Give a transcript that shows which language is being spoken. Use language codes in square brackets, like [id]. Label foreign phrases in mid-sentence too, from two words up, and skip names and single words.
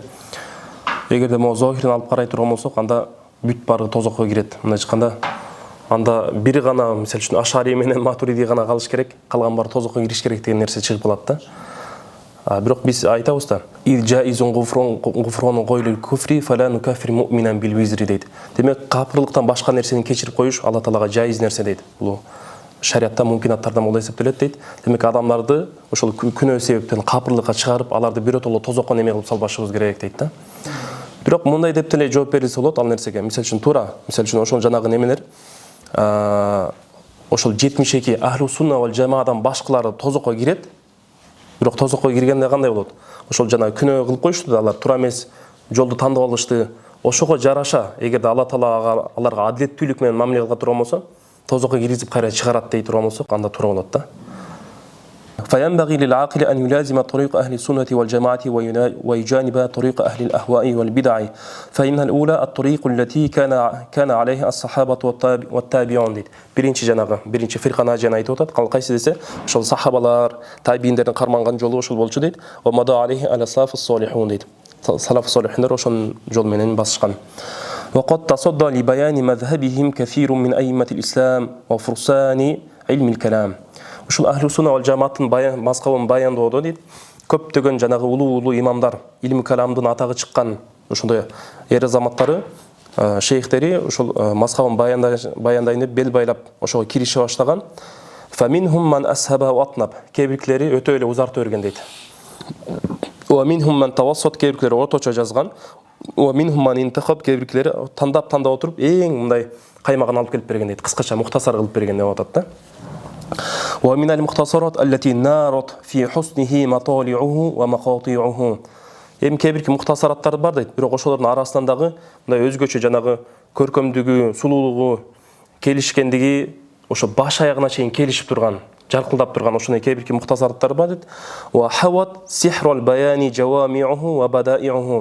[ky] Эгерде могу зохирин алып карай турган болсок, анда бүт баары тозокко кирет. Мындай айтканда, анда бири гана, мисалы үчүн Ашари менен Матуриди гана калыш керек, калган баары тозокко кириш керек деген нерсе чыгып калат да. Бирок биз айтабыз да, [ar] «ويجوز غفران غير الكفر فلا نكفر مؤمنا بالوزر» [ky] дейт. Демек, капырлыктан башка нерсени кечирип коюш Алла Таалага жайыз нерсе дейт. Бул шариатта мумкинаттардан боло эсептелет дейт. Демек, адамдарды ошол күнөө себептен капырлыкка чыгарып, аларды биротоло тозокко неме кылып салбашыбыз керек дейт да. Бирок мындай деп деле жооп берилсе болот ал нерсеге. Мисалы үчүн туура, мисалы үчүн ошол жанагы немелер ошол 72 [ar] أهل السنة والجماعة [ky] башкалары тозокко кирет. Бирок тозокко киргенде кандай болот? Ошол жана күнөө кылып коюшту да, алар туура эмес жолду тандап алышты. Ошого жараша, эгерде Алла Таала аларга адилеттүүлүк менен мамиле кыла турган болсо, тозокко киргизип кайра чыгарат дей турган болсок, анда туура болот да. [ar] فينبغي للعاقل أن يلازم طريق أهل السنة والجماعة ويجانب طريق أهل الأهواء والبدع فإن الأولى الطريق التي كان عليها الصحابة والتابعون. [ky] Birinci жанагы, birinci [ar] فرقة ناجية [ky] айтып атат. Кал кайсы десе, ошол сахабалар, табииндердин карманган жолу ошол болчу дейт. [ar] ومضى عليه السلف الصالحون дейт. [ky] Салаф солихиндер ошол жол менен басышкан. [ar] وقد تصدى لبيان مذهبهم كثير من أئمة الإسلام وفرسان علم الكلام. [ky] Ушул [ar] أهل السنة والجماعة [ky] мазхабын баяндоодо дейт. Көптөгөн жанагы улуу имамдар, [ar] علم الكلام [ky] атагы чыккан ошондой эр азаматтары, шейхтери ушул мазхабын баяндайын деп бел байлап ошого кирише баштаган. [ar] فمنهم من أسهب وأطنب. [ky] Кебирлери өтө эле узартып берген дейт. [ar] ومنهم من توسط, [ky] кебирлери орточо жазган. [ar] ومنهم من انتخب, [ky] кебирлери тандап отуруп эң мындай каймагын алып келип берген дейт. Кыскача мухтасар кылып берген деп атат да. [ar] ومن المختصرات التي نارت في حسنه مطالعه ومقاطعه. [ky] Кебирки мухтасараттар бар дейт. Бирок ошолордун арасынан дагы мындай өзгөчө жанагы көркөмдүгү, сулуулугу, келишкендиги ошо баш аягына чейин келишип турган, жаркылдап турган ошондой кебирки мухтасараттар бар дейт. [ar] وحوت سحر البيان جوامعه وبدائعه.